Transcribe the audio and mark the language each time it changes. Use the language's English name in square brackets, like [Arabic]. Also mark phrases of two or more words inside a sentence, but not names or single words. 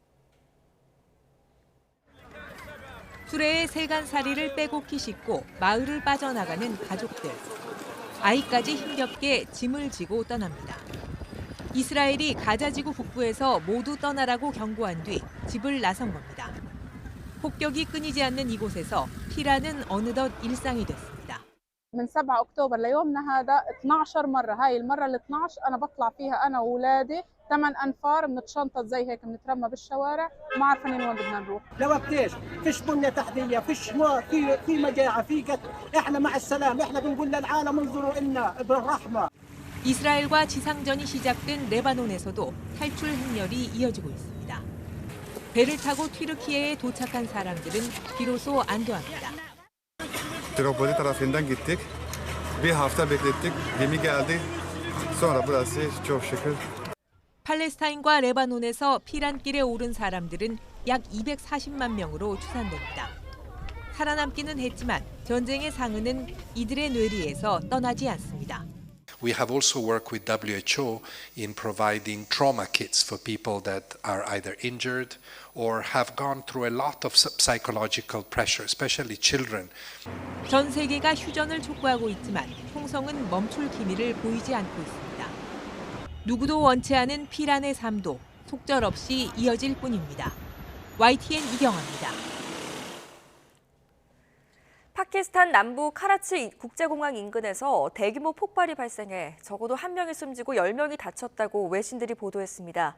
[Korean] 수레에 세간살이를 빼곡히 싣고 마을을 빠져나가는 가족들. 아이까지 힘겹게 짐을 지고 떠납니다. 이스라엘이 가자지구 북부에서 모두 떠나라고 경고한 뒤 집을 나선 겁니다. 폭격이 끊이지 않는 이곳에서 피란은 어느덧 일상이 됐습니다. [Arabic] من 7 أكتوبر ليومنا هذا 12 مرة، هاي المرة ال 12 أنا بطلع فيها أنا وأولادي 8 أنفار بنتشنطط زي هيك بنترمى بالشوارع وما عارفين وين بدنا نروح. لوقتيش فيش بنية تحتية، فيش موت، في مجاعة، في قتل، احنا مع السلام، احنا بنقول للعالم انظروا إلنا بالرحمة. [Korean] 이스라엘과 지상전이 시작된 레바논에서도 탈출 행렬이 이어지고 있습니다. 배를 타고 튀르키예에 도착한 사람들은 비로소 안도합니다. [Turkish] Tripoli tarafından gittik. Bir hafta beklettik. Gemi geldi. Sonra burası çok şükür. [Korean] 팔레스타인과 레바논에서 피란길에 오른 사람들은 약 240만 명으로 추산됩니다. 살아남기는 했지만 전쟁의 상흔은 이들의 뇌리에서 떠나지 않습니다. [English] We have also worked with WHO in providing trauma kits for people that are either injured or have gone through a lot of psychological pressure, especially children. [Korean] 전 세계가 휴전을 촉구하고 있지만 총성은 멈출 기미를 보이지 않고 있습니다. 누구도 원치 않은 피란의 삶도 속절없이 이어질 뿐입니다. YTN 이경아입니다. 파키스탄 남부 카라치 국제공항 인근에서 대규모 폭발이 발생해 적어도 1명이 숨지고 10명이 다쳤다고 외신들이 보도했습니다.